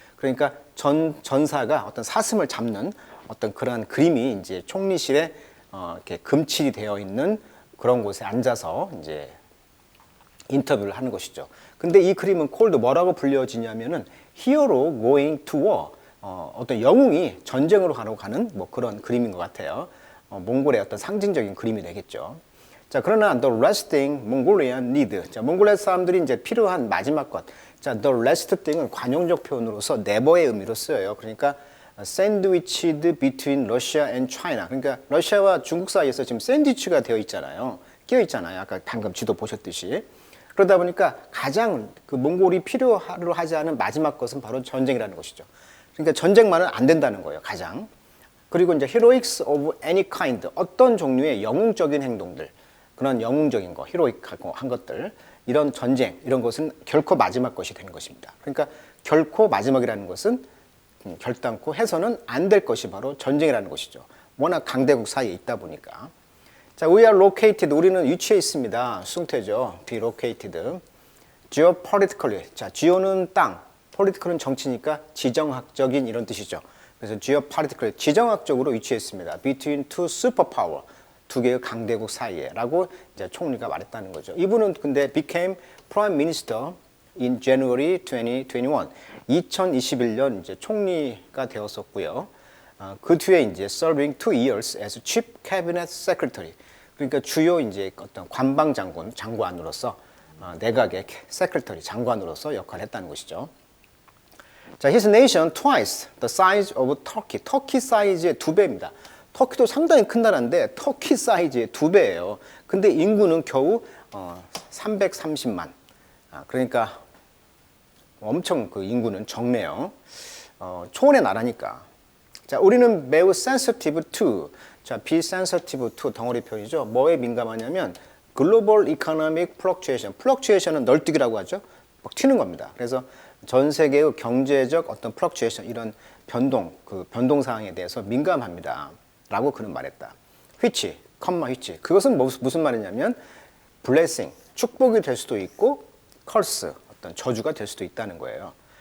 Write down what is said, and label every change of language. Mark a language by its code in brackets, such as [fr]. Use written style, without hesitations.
[ko] 그러니까 전사가 어떤 사슴을 잡는 어떤 그런 그림이 이제 총리실에 이렇게 금칠이 되어 있는 그런 곳에 앉아서 이제 인터뷰를 하는 것이죠. 근데 이 그림은 콜드 뭐라고 불려지냐면은 [en] Hero Going to War, [ko] 어떤 영웅이 전쟁으로 가는 뭐 그런 그림인 것 같아요. 몽골의 어떤 상징적인 그림이 되겠죠. 자, 그러나 [en] the last thing Mongolian need. [ko] 자, 몽골레 사람들이 이제 필요한 마지막 것. 자, [en] the last thing [ko] 은 관용적 표현으로서 never의 의미로 쓰여요. 그러니까 [en] sandwiched between Russia and China. [ko] 그러니까 러시아와 중국 사이에서 지금 샌드위치가 되어 있잖아요. 끼어 있잖아요. 아까 방금 지도 보셨듯이. 그러다 보니까 가장 그 몽골이 필요로 하지 않은 마지막 것은 바로 전쟁이라는 것이죠. 그러니까 전쟁만은 안 된다는 거예요. 가장. 그리고 이제 [en] heroics of any kind. [ko] 어떤 종류의 영웅적인 행동들. 그런 영웅적인 거, 히로익하고 한 것들. 이런 전쟁, 이런 것은 결코 마지막 것이 되는 것입니다. 그러니까 결코 마지막이라는 것은 결단코 해서는 안 될 것이 바로 전쟁이라는 것이죠. 워낙 강대국 사이에 있다 보니까. 자, [en] we are located. [ko] 우리는 위치해 있습니다. 수동태죠. [en] be located. geopolitically. [ko] 자, geo는 땅, political은 정치니까 지정학적인 이런 뜻이죠. 그래서 geopolitically, 지정학적으로 위치해 있습니다. [en] between two superpower. [ko] 두 개의 강대국 사이에라고 이제 총리가 말했다는 거죠. 이분은 근데 [en] became prime minister in January 2021. [ko] 2021년 이제 총리가 되었었고요. 그 뒤에 이제 [en] serving 2 years as chief cabinet secretary. [ko] 그러니까 주요 이제 어떤 관방 장관으로서 내각의 secretary 장관으로서 역할을 했다는 것이죠. 자, [en] his nation twice the size of Turkey. [ko] 터키 사이즈의 2배입니다. 터키도 상당히 큰 나라인데 터키 사이즈의 2배예요. 근데 인구는 겨우 330만. 그러니까 엄청 그 인구는 적네요. 초원의 나라니까. 자, 우리는 매우 sensitive to. 자, [en] be sensitive to [ko] 덩어리 표현이죠. 뭐에 민감하냐면 [en] global economic fluctuation. [ko] fluctuation은 널뛰기라고 하죠. 막 튀는 겁니다. 그래서 전 세계의 경제적 어떤 fluctuation 이런 변동, 그 변동 사항에 대해서 민감합니다. 라고 그는 말했다. [en] which, which. [ko] 그것은 무슨 말이냐면 blessing, 축복이 될 수도 있고 curse, 어떤 저주가 될 수도 있다는 거예요.